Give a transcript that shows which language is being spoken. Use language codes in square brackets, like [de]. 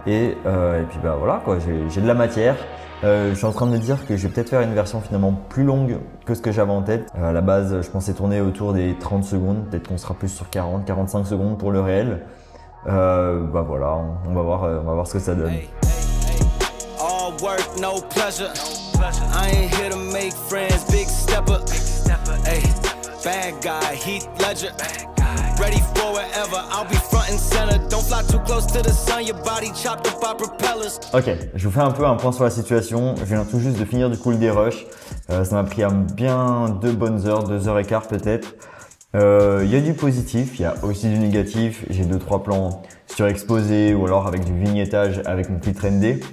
[fr] Et puis voilà quoi, j'ai de la matière. Je suis en train de me dire que je vais peut-être faire une version finalement plus longue que ce que j'avais en tête. À la base, je pensais tourner autour des 30 secondes, peut-être qu'on sera plus sur 40-45 secondes pour le réel. Voilà, on va voir ce que ça donne. [en] All work, no pleasure. I ain't here to make friends, big stepper. Hey, bad guy, Heath Ledger. Ready for whatever, I'll be front and center. Don't fly too close to the sun, your body chopped up by propellers. [fr] Ok, je vous fais un peu un point sur la situation. Je viens tout juste de finir du coup le dérush. Ça m'a pris bien 2 bonnes heures, 2h15 peut-être. Il y a du positif, il y a aussi du négatif. J'ai 2-3 plans surexposés ou alors avec du vignettage avec mon filtre ND.